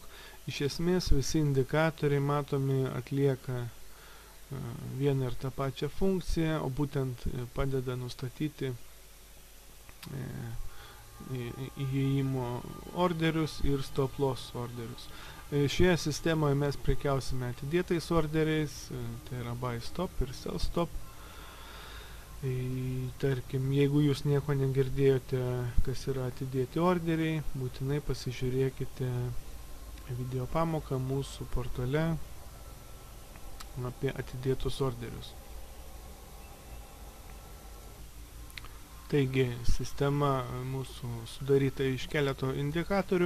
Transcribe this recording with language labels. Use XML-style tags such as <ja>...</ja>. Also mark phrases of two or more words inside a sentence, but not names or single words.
<lt>Iš esmės visi indikatoriai matomi atlieka vieną ir tą pačią funkciją, o būtent padeda nustatyti įėjimo orderius ir</lt> <en>stop loss</en> <lt>orderius. Šioje sistemoje mes prekiausime atidėtais orderiais, tai yra</lt> <en>buy stop</en> <lt>ir</lt> <en>sell stop.</en> <lt>Tarkim, jeigu jūs nieko negirdėjote, kas yra atidėti orderiai, būtinai pasižiūrėkite video pamoką mūsų portale apie atidėtus orderius. Taigi, sistema mūsų sudaryta iš keleto indikatorių.</lt>